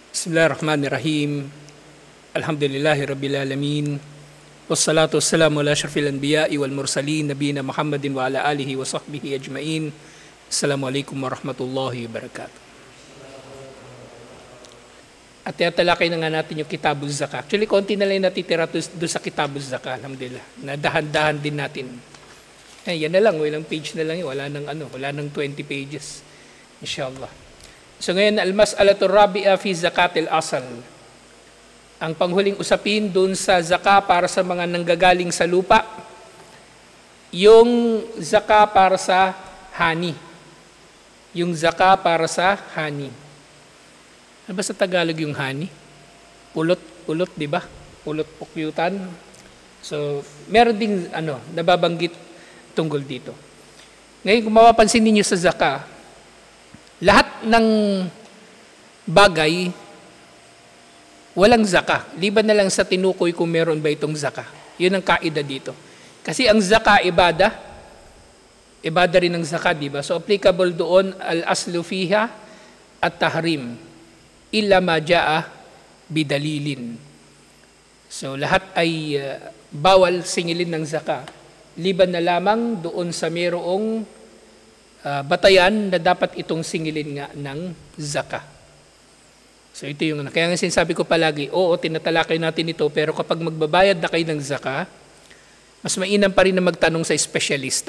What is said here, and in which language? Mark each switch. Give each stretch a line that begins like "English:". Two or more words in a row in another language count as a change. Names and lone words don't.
Arabic: بسم الله الرحمن الرحيم. الحمد لله رب العالمين. والصلاة والسلام على أشرف الأنبياء والمرسلين نبينا محمد وعلى آله وصحبه أجمعين. السلام عليكم ورحمة الله وبركاته.
Filipino: At tatalakay na nga natin yung Kitabuz Zakah. Actually, konti na lang natitira doon sa Kitabuz Zakah. Alhamdulillah. Nadahan-dahan din natin. Yan na lang. Walang page na lang yun. Wala nang 20 pages. Inshallah. So ngayon,
Arabic: المسألة الرابعة في زكاة العسل.
Filipino: Ang panghuling usapin dun sa zaka para sa mga nanggagaling sa lupa, yung zaka para sa hani. Yung zaka para sa hani. Ano ba sa Tagalog yung hani? Pulot, di ba? Pulot pukyutan. So, meron ding nababanggit tungkol dito. Ngayon, kung mapapansin ninyo sa zaka, lahat ng bagay, walang zaka. Liban na lang sa tinukoy kung meron ba itong zaka. Yun ang kaida dito. Kasi ang zaka, ibada rin ng zaka, di ba? So applicable doon,
Arabic: الأصل فيها التحريم. إلا ما جاء بدليل.
Filipino: So lahat ay bawal singilin ng zaka. Liban na lamang doon sa mayroong batayan na dapat itong singilin nga ng zaka. So ito yung kaya nga sinasabi ko palagi, oo, tinatalakay natin ito, pero kapag magbabayad na kayo ng zaka, mas mainam pa rin na magtanong sa espesyalista.